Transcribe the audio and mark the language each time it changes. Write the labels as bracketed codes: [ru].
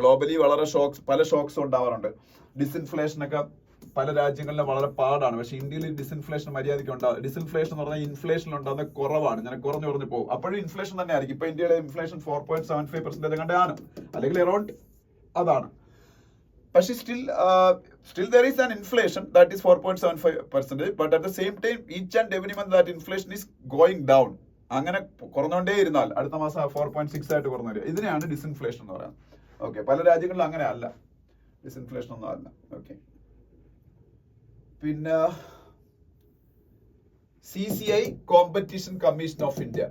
[ml] Globally വളരെ പല socks ഉണ്ടാവാറുണ്ട്. ഡിസ്ഇൻഫ്ലേഷൻ ഒക്കെ പല രാജ്യങ്ങളിലും വളരെ പാടാണ്. പക്ഷെ ഇന്ത്യയിൽ ഡിസ്ഇൻഫ്ലേഷൻ മര്യാദയ്ക്ക് ഉണ്ടാകും. ഡിസ്ഇൻഫ്ലേഷൻ എന്ന് പറഞ്ഞാൽ ഇൻഫ്ലേഷൻ ഉണ്ടാകുന്ന കുറവാണ്, ഞാൻ കുറഞ്ഞു പോകും. അപ്പോഴും ഇൻഫ്ലേഷൻ തന്നെ ആയിരിക്കും. ഇപ്പൊ ഇന്ത്യയുടെ ഇൻഫ്ലേഷൻ 4.75% കണ്ടാണ്, അല്ലെങ്കിൽ അറൌണ്ട് അതാണ്. [en] പക്ഷെ still there is an inflation that is 4.75%, but at the same time each and every month that inflation is going down. [ml] അങ്ങനെ കുറഞ്ഞോണ്ടേ ഇരുന്നാൽ അടുത്ത മാസം 4.6 ആയിട്ട് കുറഞ്ഞു വരിക. ഇതിനെയാണ് ഡിസ്ഇൻഫ്ലേഷൻ എന്ന് പറയുന്നത്. ഓക്കെ, പല രാജ്യങ്ങളിലും അങ്ങനെ അല്ല, ഡിസ്ഇൻഫ്ലേഷൻ ഒന്നും അല്ല. ഓക്കെ, പിന്നെ CCI competition commission of India.